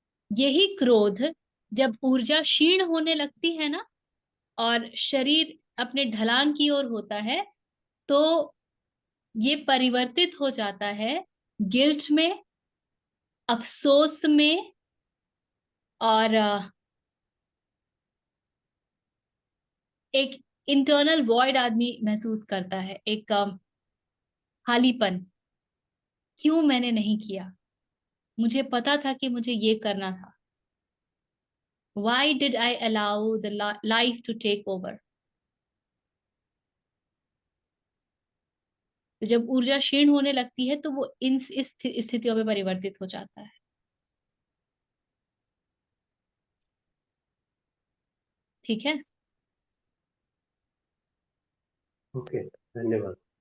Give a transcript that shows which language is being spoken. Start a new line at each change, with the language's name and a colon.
Hindi: यही क्रोध जब ऊर्जा क्षीण होने लगती है ना, और शरीर अपने ढलान की ओर होता है, तो ये परिवर्तित हो जाता है गिल्ट में, अफसोस में, और एक इंटरनल वॉइड आदमी महसूस करता है, एक खालीपन। क्यों मैंने नहीं किया? मुझे पता था कि मुझे ये करना था।
English: Why did I allow the life to take over?
Hindi: तो जब ऊर्जा क्षीण होने लगती है तो वो इस स्थितियों में परिवर्तित हो जाता है। ठीक है, ओके, धन्यवाद।